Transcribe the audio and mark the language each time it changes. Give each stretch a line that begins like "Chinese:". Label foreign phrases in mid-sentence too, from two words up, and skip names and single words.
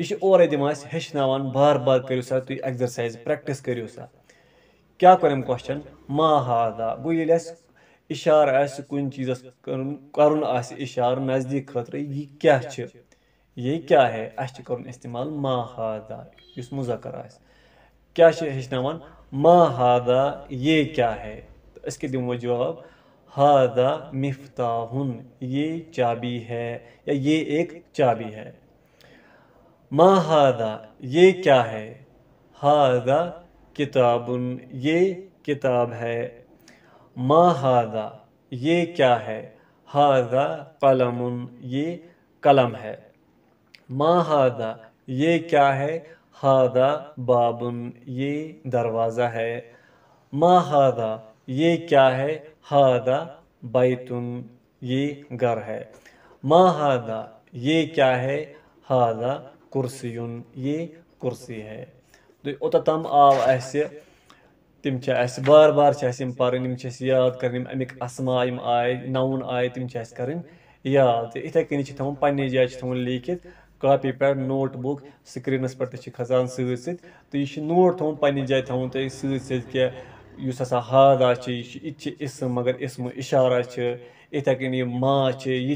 Kashmiri: چھِ اورَے دِوان اَسہِ ہیٚچھناوان بار بار کٔرِو سا تُہۍ اٮ۪گزرسایز پرٛٮ۪کٹِس کٔرِو سا کیٛاہ کوٚر أمۍ کوسچن
Arabic: ما ہادا
Kashmiri: گوٚو ییٚلہِ اَسہِ اِشارٕ آسہِ کُنہِ چیٖزَس کَرُن آسہِ اِشارٕ نزدیٖک خٲطرٕ یہِ کیٛاہ چھِ
Urdu: یہِ کیٛاہ ہے
Kashmiri: اَسہِ چھِ کَرُن اِستعمال
Arabic: ما ہادا
Kashmiri: یُس مُذکر آسہِ کیٛاہ چھِ ہیٚچھناوان ما ہادا
Urdu: یہ کیٛاہ ہے
Kashmiri: تہٕ أسۍ کیٛاہ دِمو جواب
Arabic: ہادا مفتاحُن
Urdu: یہ چابی ہے یا یہ ایک چابی ہے
Arabic: ما ہادا
Urdu: یہ کیا ہے
Arabic: ہادا کتابن
Urdu: یہ کتاب ہے
Arabic: ما ہادا
Urdu: یہ کیا ہے
Arabic: ہادا قلمن
Urdu: یہ قلم ہے
Arabic: ما ہادا
Urdu: یہ کیا ہے
Arabic: ہادا بابن
Urdu: یہ دروازہ ہے
Arabic: ما ہادا
Urdu: یہ کیا ہے
Arabic: ہادا بیتن
Urdu: یہ گھر ہے
Arabic: ما ہادا
Urdu: یہ کیا ہے
Arabic: ہادا کُرسیُن
Urdu: یہ کُرسی ہے
Kashmiri: تہٕ اوٚتام آو اَسہِ تِم چھِ اَسہِ بار بار چھِ اَسہِ یِم پَرٕنۍ یِم چھِ اَسہِ یاد کَرٕنۍ یِم اَمِکۍ اَسما یِم آیہِ ناوُن آیہِ تِم چھِ اَسہِ کَرٕنۍ یاد تہٕ یِتھَے کٔنی چھِ تھاوُن پنٛنہِ جایہِ چھِ تھاوُن لیٖکھِتھ کاپی پٮ۪ٹھ نوٹ بُک سِکریٖنَس پٮ۪ٹھ تہِ چھِ کھسان سۭتۍ سۭتۍ تہٕ یہِ چھُ نوٹ تھاوُن پنٛنہِ جایہِ تھاوُن تۄہہِ سۭتۍ سۭتۍ کہِ یُس ہسا ہادا چھِ یہِ تہِ چھِ اِسم مگر اِسمہٕ اِشارہ چھِ یِتھَے کٔنی یہِ ما چھِ یہِ